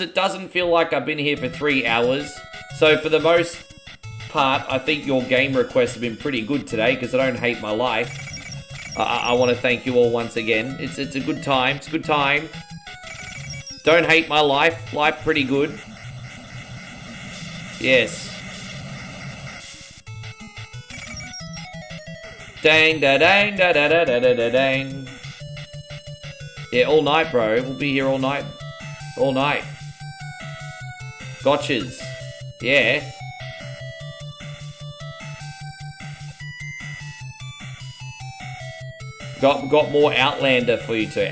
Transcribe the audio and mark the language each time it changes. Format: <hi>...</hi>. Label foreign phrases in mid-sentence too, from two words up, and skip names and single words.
<en>It doesn't feel like I've been here for 3 hours. So for the most part, I think your game requests have been pretty good today because I don't hate my life. I want to thank you all once again. It's a good time. It's a good time. Don't hate my life. Life pretty good. Yes. Dang da dang da da da da da da dang. Yeah, all night, bro. We'll be here all night. All night. Gotchas. Yeah. Got more Outlander for you too.</en>